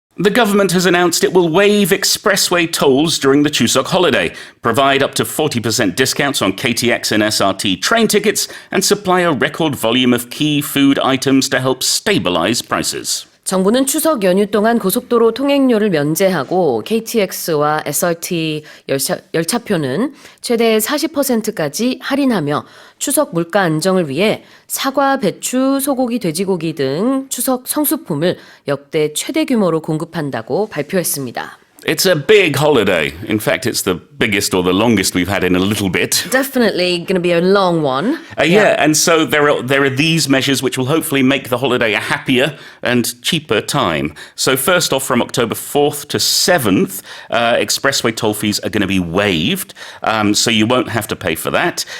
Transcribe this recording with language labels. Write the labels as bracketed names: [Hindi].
[English] The government has announced it will waive expressway tolls during the Chusok holiday, provide up to 40% discounts on KTX and SRT train tickets, and supply a record volume of key food items to help stabilize prices. [Korean] 정부는 추석 연휴 동안 고속도로 통행료를 면제하고 KTX와 SRT 열차표는 최대 40%까지 할인하며 추석 물가 안정을 위해 사과, 배추, 소고기, 돼지고기 등 추석 성수품을 역대 최대 규모로 공급한다고 발표했습니다. [English] It's a big holiday. In fact, it's the biggest or the longest we've had in a little bit. Definitely going to be a long one. Yeah, and so there are these measures which will hopefully make the holiday a happier and cheaper time. So first off, from October 4th to 7th, expressway toll fees are going to be waived, so you won't have to pay for that.